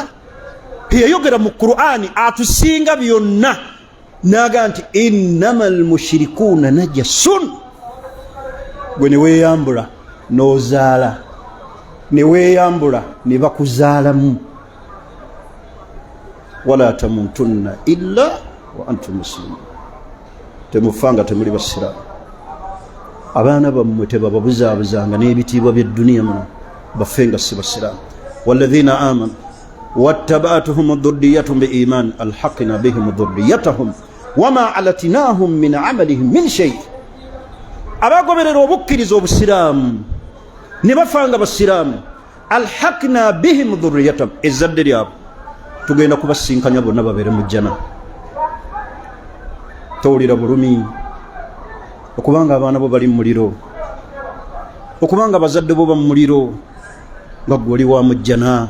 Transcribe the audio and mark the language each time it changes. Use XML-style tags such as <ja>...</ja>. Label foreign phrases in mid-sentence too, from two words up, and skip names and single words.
<lg>Yayogera mu Qur'ani atusinga byonna n'aga nti</lg> <ar>إنما المشركون نجس.</ar> <lg>Gwe ne weeyambula n'ozaala, ne weeyambula ne bakuzaalamu.</lg> <ar>ولا تموتن إلا وأنتم مسلمون.</ar> <lg>Temufanga temuli basiraamu. Abaana bammwe tebababuzaabuzanga n'ebitiibwa by'edduniya muno baffe nga si basiraamu.</lg> <ar>والذين آمنوا واتبعتهم ذريتهم بإيمان ألحقنا بهم ذريتهم وما ألتناهم من عملهم من شيء.</ar> <lg>Abagoberera obukkiriza obusiraamu ne bafanga basiraamu,</lg> <ar>ألحقنا بهم ذريتهم,</ar> <lg>ezzadde lyabwe tugenda kubasinkanya bonna babeere mu jjana. Towulira bulumi okubanga abaana bo bali mu muliro, okubanga bazadde bo ba mu muliro nga ggwe oli wa mu jjana.</lg>